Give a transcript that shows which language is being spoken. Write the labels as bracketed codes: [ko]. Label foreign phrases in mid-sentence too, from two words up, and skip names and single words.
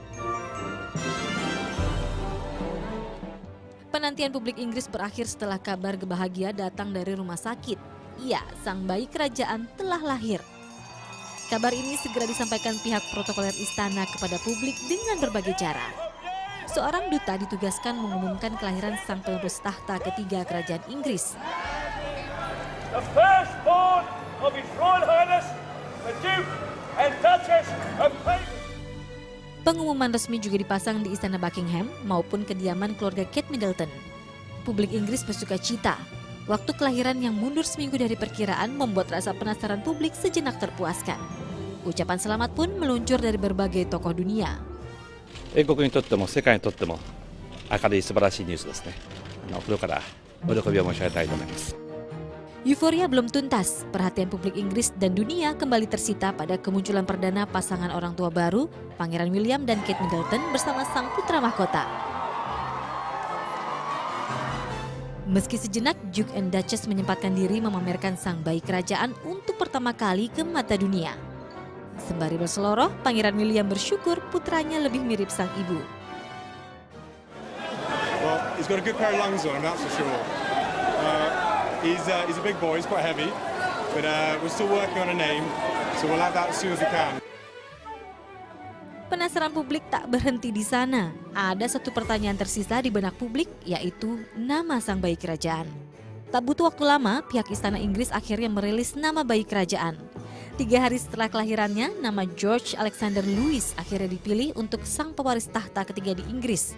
[id] Penantian publik Inggris berakhir setelah kabar kebahagia datang dari rumah sakit. Iya, sang bayi kerajaan telah lahir. Kabar ini segera disampaikan pihak protokoler istana kepada publik dengan berbagai cara. Seorang duta ditugaskan mengumumkan kelahiran sang penerus tahta ketiga kerajaan Inggris. [en] The firstborn of His Royal Highness, the Duke and Duchess of Cambridge. [id] Pengumuman resmi juga dipasang di Istana Buckingham maupun kediaman keluarga Kate Middleton. Publik Inggris bersuka cita. Waktu kelahiran yang mundur seminggu dari perkiraan membuat rasa penasaran publik sejenak terpuaskan. Ucapan selamat pun meluncur dari berbagai tokoh dunia. [ja] 英国にとっても世界にとっても明るい素晴らしいニュースですね。心からお喜びを申し上げたいと思います。 [id] Euforia belum tuntas, perhatian publik Inggris dan dunia kembali tersita pada kemunculan perdana pasangan orang tua baru, Pangeran William dan Kate Middleton bersama sang putra mahkota. Meski sejenak, Duke and Duchess menyempatkan diri memamerkan sang bayi kerajaan untuk pertama kali ke mata dunia. Sembari berseloroh, Pangeran William bersyukur putranya lebih mirip sang ibu. [en] Well, he's got a good pair of lungs on him, that's for sure. He's a big boy, he's quite heavy, but we're still working on a name, so we'll have that as soon as we can. [id] Penasaran publik tak berhenti di sana. Ada satu pertanyaan tersisa di benak publik, yaitu nama sang bayi kerajaan. Tak butuh waktu lama, pihak Istana Inggris akhirnya merilis nama bayi kerajaan. 3 hari setelah kelahirannya, nama George Alexander Louis akhirnya dipilih untuk sang pewaris tahta ketiga di Inggris.